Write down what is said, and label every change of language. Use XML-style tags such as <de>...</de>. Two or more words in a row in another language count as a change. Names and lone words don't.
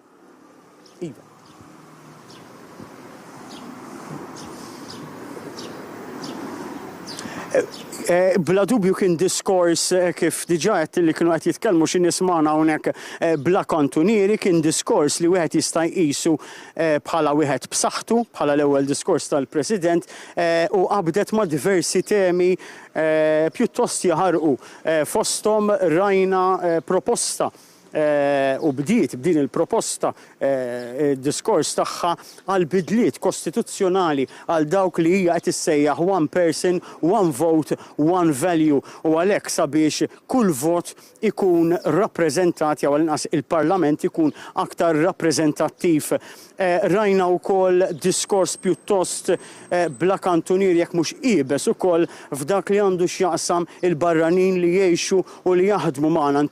<mt>Bla dubju kien diskors kif diġà qed li kienu qed jitkellmu xi nies magħna hawnhekk bla kantunieri, kien diskors li wieħed jista' jqisu bħala wieħed b'saħħtu, bħala l-ewwel diskors tal-President u qabdet ma' diversi temi pjuttost jaħarqu. Fosthom rajna proposta u bdiet b'din il-proposta diskors tagħha għal bidliet kostituzzjonali għal dawk li hija qed issejjaħ</mt> <en>one person, one vote, one value</en> <mt>u għalhekk sabiex kull vot ikun rappreżentat jew inqas il-Parlament ikun aktar rappreżentattiv. Rajna wkoll diskors pjuttost bla kantunier jekk mhux qiebes ukoll f'dak li għandu x'jaqsam il-barranin li jgħixu u li jaħdmu magħna.</mt>